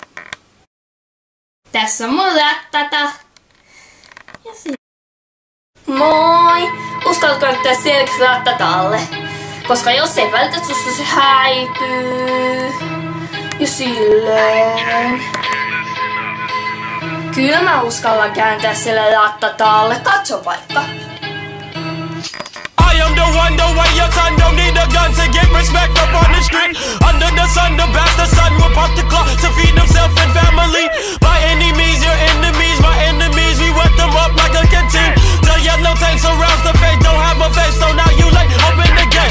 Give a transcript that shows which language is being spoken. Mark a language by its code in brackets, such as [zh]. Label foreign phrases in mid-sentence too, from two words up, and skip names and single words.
[fi] Tässä on mun Rattata. Ja moi! Uskallatko näyttää selkeästi Rattataalle? Koska jos ei välitä susta, se häipyy. Ja silleen. Kyllä mä uskallan kääntää sille Rattataalle. Katso vaikka. [en] I am the one, the way your son don't need a gun to get respect up on the street. Under the sun, the bastard son will pop the clock to feed himself and family. By any means, your enemies, my enemies, we wet them up like a canteen. The yellow tape surrounds the face, don't have a face, so now you like open the gates.